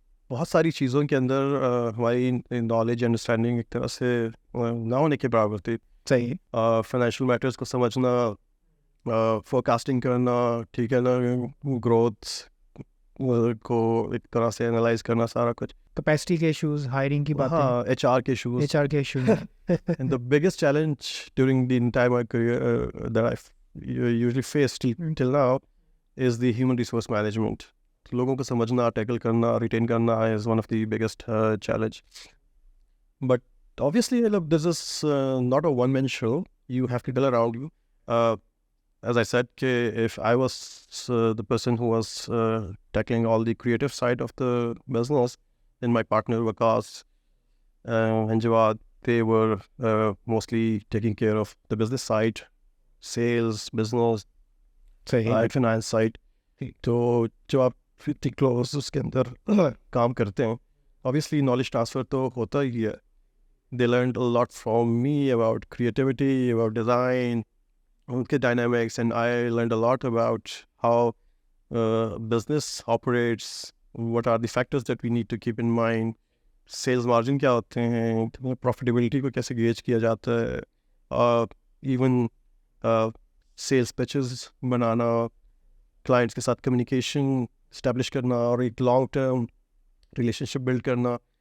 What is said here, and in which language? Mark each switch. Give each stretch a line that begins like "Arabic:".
Urdu: بہت ساری چیزوں کے اندر ہماری نالج انڈرسٹینڈنگ ایک طرح سے نہ ہونے کے برابر تھی. صحیح. فائنینشیل میٹرز کو سمجھنا, فورکاسٹنگ کرنا, ٹھیک ہے نا, گروتھ کو ایک طرح سے انالائز کرنا, سارا کچھ. کیپیسٹی کے ایشوز, ہائرنگ کی باتیں, ہاں, ایچ آر کے ایشوز. ایچ آر کے issues.
English: And the biggest challenge during the entire my career that I've usually faced till now is the human resource management.
Urdu: لوگوں کو سمجھنا, ٹیکل کرنا, ریٹین کرنا
English: is one of the biggest challenge. But obviously this is not a one man show. You have people around you. As I said, if I was the person who was tackling all the creative side of the business, then my partner Vikas and Jawad, they were mostly taking care of the business side, sales, business, finance side.
Urdu: تو جو آپ 50 close اس کے اندر کام کرتے ہیں,
English: obviously knowledge transfer
Urdu: تو ہوتا ہی ہے.
English: They learned a lot from me about creativity, about design,
Urdu: ان کے
English: dynamics, and I learned a lot about how business operates, what are the factors that we need to keep in mind.
Urdu: Sales margin کیا ہوتے ہیں, profitability کو کیسے gauge کیا جاتا ہے, even sales patches بنانا, clients کے ساتھ کمیونیکیشن اسٹیبلش کرنا, اور ایک لانگ ٹرم ریلیشن شپ بلڈ کرنا.